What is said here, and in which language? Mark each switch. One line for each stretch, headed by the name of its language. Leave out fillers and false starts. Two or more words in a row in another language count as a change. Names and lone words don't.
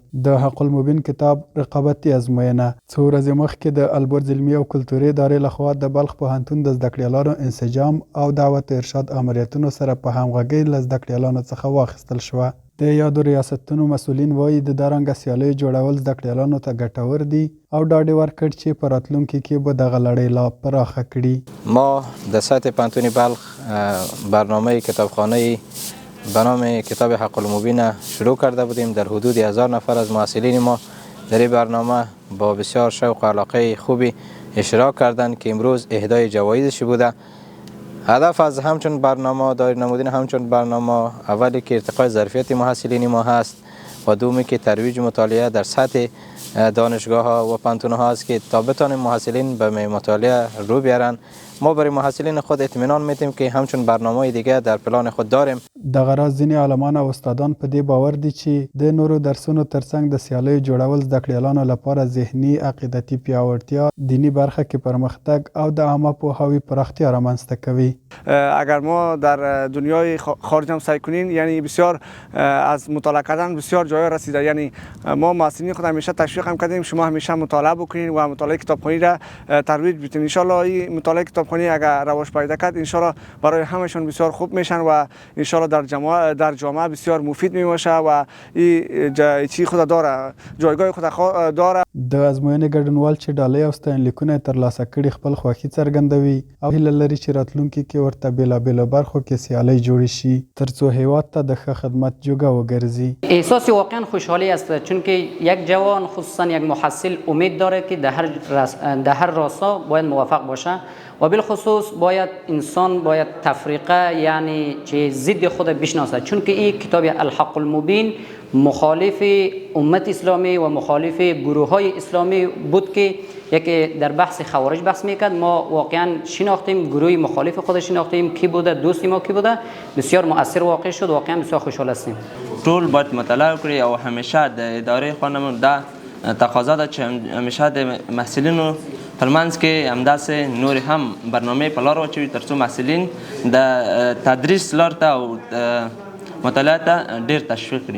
Pashto: د حق المبین کتاب رقابتي ازموینه څو ورځې مخکې د البرز علمي او کلتوري ادارې لخوا د بلخ پوهنتون د زده کړیالانو انسجام او دعوت ارشاد امریتونو سره په همغږۍ له زده کړیالانو څخه واخیستل شوه. د یادو ریاستونو مسؤلین وایي د دارنګه سیالیو جوړول زده کړیالانو ته ګټور دي او ډاډ یې ورکړ چې په راتلونکي کې به دغه لړۍ لا پراخه کړي.
Persian: ما در سطح پوهنتون بلخ برنامه کتابخانه به نام کتاب حق المبین شروع کرده بودیم. در حدود 1000 نفر از محصلین ما در این برنامه با بسیار شوق و علاقه خوبی اشتراک کردند که امروز اهدای جوایزش بوده. هدف از همچون برنامه دایر نمودین همچون برنامه اولی که ارتقای ظرفیت محصلین ما هست و دومی که ترویج مطالعه در سطح دانشگاه ها و پانتون ها است که تا بتانیم محصلین به مطالعه رو بیارن. ما برای محصلین خود اطمینان میدیم که همچون برنامه دیگه در پلان خود داریم.
Pashto: دغه راز ځینې عالمان او استادان په دې باور دي چې د نورو درسونو ترڅنګ د سیالیو جوړول زده کړیالانو لپاره ذهني عقیدتي پیاوړتیا، دینی برخه کې پرمختګ او د عامه پوهاوي پراختیا رامنځته کوي.
Persian: اگر ما در دنیای خارج هم سعی کنیم یعنی بسیار از مطالعه کردن بسیار جای رسیده. یعنی ما محصلین خود همیشه تشویق هم کردیم شما همیشه مطالعه بکنین و مطالعه کتابخوانی را ترویج بدین.
Arabic: ان شاء الله
Persian: این مطالعه کتابخوانی اگر رواج پیدا کرد
Arabic: ان شاء الله
Persian: برای همشون بسیار خوب میشن و
Arabic: ان شاء الله
Persian: در جامعه بسیار مفید میباشه و این چی خود داره جایگاه خود داره.
Pashto: د ازموینې ګډونوال چې ډالۍ او ستاینلیکونه ترلاسه کړي خپل خوښي څرګندوي او هیله لري چې راتلونکي کې ورته بېلابېلو برخو کې سیالۍ جوړې شي ترڅو هیواد ته د ښه خدمت جوګه وګرځي.
Persian: احساس واقعا خوشحالی است چون که یک جوان خصوصا یک محصل امید داره که در هر راستا باید موفق باشه و بالخصوص باید انسان باید تفریقه یعنی چه ضد خود بشناسه چون که این کتاب الحق المبین مخالف امت اسلامی و مخالف گروه های اسلامی بود که یکی در بحث خوارج بحث میکرد. ما واقعا شناختیم گروه مخالف خود شناختیم کی بوده دوست ما کی بوده بسیار مؤثر واقع شد. واقعا بسیار خوشحال هستیم.
Pashto: ټول باید مطالعه وکړي او همیشه د اداره خانمون دا تقاضا ده چې همیشه د محصلینو پرمنځ کې همداسې نور هم برنامه په لار واچوي ترڅو محصلین د تدریس لار ته او مطالعه ته ډیر تشویق کړي.